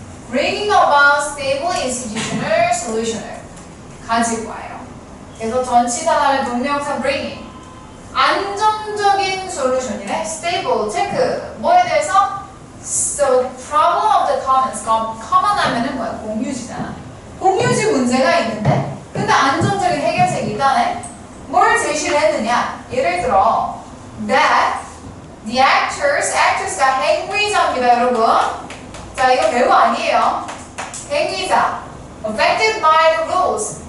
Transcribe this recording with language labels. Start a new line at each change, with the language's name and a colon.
English: bringing about stable institutional solution을
Korean: 가지고 와요. 그래서 전치사 다음에 동명사 bringing. 안정적인 솔루션이래. stable, 체크. 뭐에 대해서?
English: So, problem of the commons.
Korean: common 하면은 뭐야? 공유지잖아. 공유지 문제가 있는데, 근데 안정적인 해결책이 있다네. 뭘 제시를 했느냐? 예를 들어,
English: that the actors
Korean: 가 행위자입니다, 여러분. 자, 이거 별거 아니에요. 행위자.
English: affected by the rules.